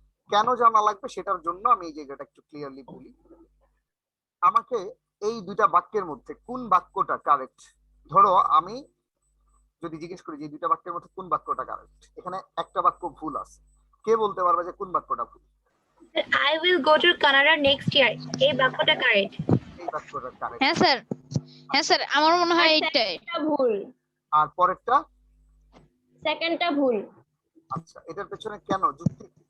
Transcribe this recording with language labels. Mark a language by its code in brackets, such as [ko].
[bn] কেন জানা লাগবে সেটার জন্য আমি এই জায়গাটা একটু ক্লিয়ারলি বলি। আমাকে এই দুইটা বাক্যের মধ্যে কোন বাক্যটা কারেক্ট, ধরো আমি যদি জিজ্ঞেস করি যে এই দুইটা বাক্যের মধ্যে কোন বাক্যটা কারেক্ট, এখানে একটা বাক্য ভুল আছে, কে বলতে পারবে যে কোন বাক্যটা ভুল? [en] I will go to Canada next year. [bn] এই বাক্যটা কারেক্ট। এই বাক্যটা কারেক্ট। হ্যাঁ স্যার, হ্যাঁ স্যার, আমার মনে হয় এইটাই। এটা ভুল, আর পরেরটা? সেকেন্ডটা ভুল। আচ্ছা, এটার পেছনে কেন যুক্তি?